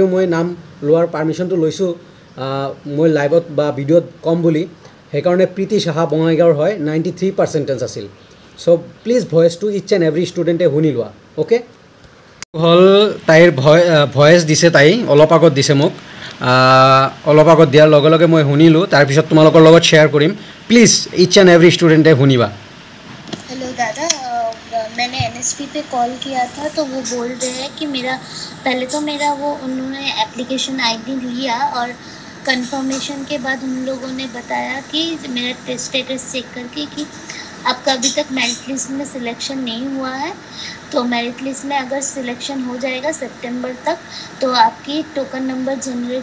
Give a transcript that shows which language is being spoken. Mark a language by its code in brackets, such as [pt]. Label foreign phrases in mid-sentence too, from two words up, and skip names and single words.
[as] মই নাম লোৱাৰ পাৰমিশনটো লৈছোঁ মই লাইভত বা ভিডিঅ'ত কম বুলি সেইকাৰণে প্ৰীতি সাহা বঙাইগাঁৱৰ হয় 93% আছিল [en] so please [as] ভয়েসটো [en] each and every student [as] শুনি লোৱা ওকে হল তাইৰ ভয়েস দিছে তাই অলপ আগত দিছে মোক অলপ আগত দিয়াৰ লগে লগে মই শুনিলোঁ তাৰপিছত তোমালোকৰ লগত শ্বেয়াৰ কৰিম [en] please each and every student [as] শুনিবা [hi] हेलो दादा मैंने NSP पे कॉल किया था तो वो बोल रहे हैं कि पहले तो मेरा वो उन्होंने [en] application ID [hi] लिया और कंफर्मेशन के बाद उन लोगों ने बताया कि मेरा [en] status check [hi] करके कि आपका अभी तक [en] merit list [hi] में सिलेक्शन नहीं हुआ है तो [en] merit list [hi] में अगर सिलेक्शन हो जाएगा सितंबर तक तो आपकी [en] token number generate